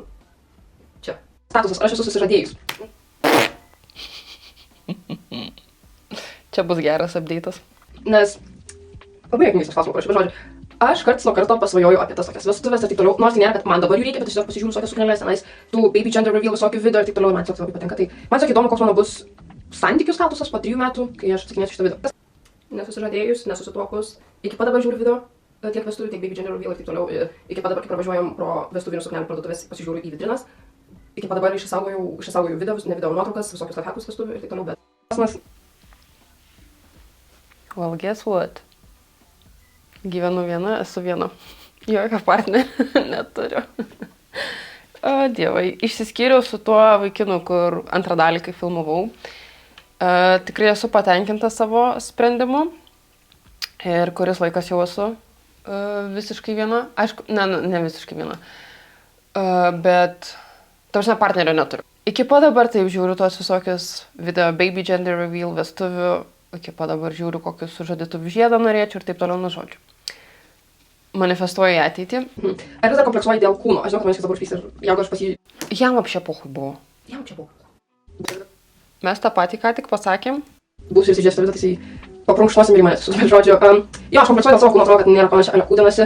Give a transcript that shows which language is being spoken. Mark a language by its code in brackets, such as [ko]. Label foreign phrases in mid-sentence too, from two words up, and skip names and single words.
[lt] Čia. Statusas, aš esu susižadėjus. Čia bus geras update'as. Nes labai juokingai klausimą parašiau, bet žodžiu, aš karts nuo karto pasvajoju apie tas tokias vestuvės ir taip toliau, nors tai nėra, kad man dabar jų reikia, bet tiesiog pasižiūriu visokias suknelės tenais, tų [en] baby gender reveal [lt] visokių video ir taip toliau, man tiesiog labai patinka. Tai man tiesiog įdomu, koks mano bus santykių statusas po 3 metų, kai aš atsakinėsiu šitą video. Nesusižadėjus, nesusituokus, iki pat dabar žiūriu video, tiek vestuvių, tiek [en] baby gender reveal [lt] ir taip toliau, iki pat dabar, kai pravažiuojam pro vestuvinių suknelių parduotuvės, pasižiūriu į vitrinas, iki pat dabar išsisaugojau video, ne video nuotraukas, visokius lifehackus vestuvių ir taip toliau, bet [en] Well, guess what? [lt] Gyvenu viena, esu viena. Jokio partnerio neturiu. O dievai, išsiskyriau su tuo vaikinu, kur antrą dalį, kai filmavau. Tikrai esu patenkinta savo sprendimu. Ir kuris laikas jau esu visiškai viena. Aišku, ne visiškai viena. Bet, tarsi partnerio neturiu. Iki pat dabar taip žiūriu tuos visokius video [en] baby gender reveal, [lt] vestuvių. Iki pat dabar žiūriu, kokius sužadėtuvių žiedą norėčiau ir taip toliau, nu žodžiu. Manifestuoju į ateitį. Ar vis dar kompleksuoji dėl kūno? Aš žinau, kad manęs dabar užpys ir jeigu aš Jam [ru] вообще похуй [lt] buvo. Jam čia buvo. Mes tą patį ką tik pasakėm. Būsiu ir įsižiūrėsiu, tai paprunkštuosim ir manęs. Bet žodžiu, jo, aš kompleksuoju dėl savo kūno, atrodo, kad nėra panašiai, ale kūdinasi.